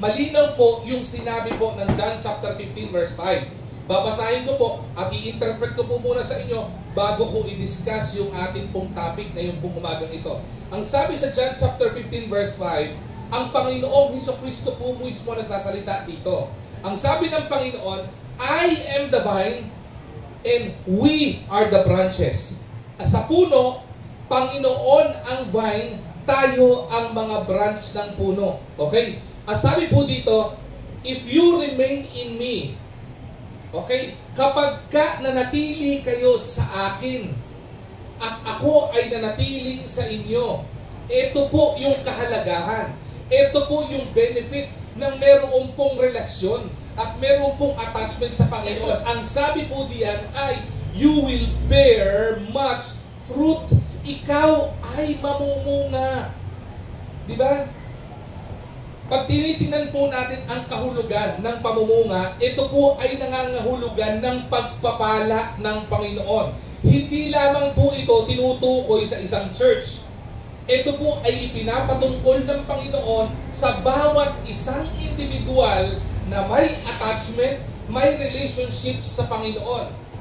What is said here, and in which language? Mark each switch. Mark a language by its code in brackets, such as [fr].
[tl] Malinaw po yung sinabi po ng John chapter 15 verse 5. Babasahin ko po at i-interpret ko po muna sa inyo bago ko i-discuss yung ating pong topic ngayong pong umagang ito. Ang sabi sa John chapter 15 verse 5, ang Panginoong Hesukristo po mismo nagsasalita dito. Ang sabi ng Panginoon, [en] I am the vine and we are the branches. [tl] Sa puno, Panginoon ang vine, tayo ang mga branch ng puno. Okay? Ang sabi po dito, [en] if you remain in me, [tl] okay? Kapag ka nanatili kayo sa akin at ako ay nanatili sa inyo, ito po yung kahalagahan. Ito po yung benefit ng meron pong relasyon at meron pong attachment sa Panginoon. Ang sabi po diyan ay, [en] you will bear much fruit. [tl] Ikaw ay mamumunga. Di ba? Pag tinitingnan po natin ang kahulugan ng pamumunga, ito po ay nangangahulugan ng pagpapala ng Panginoon. Hindi lamang po ito tinutukoy sa isang church. Ito po ay ipinapatungkol ng Panginoon sa bawat isang individual na may attachment, may relationship sa Panginoon.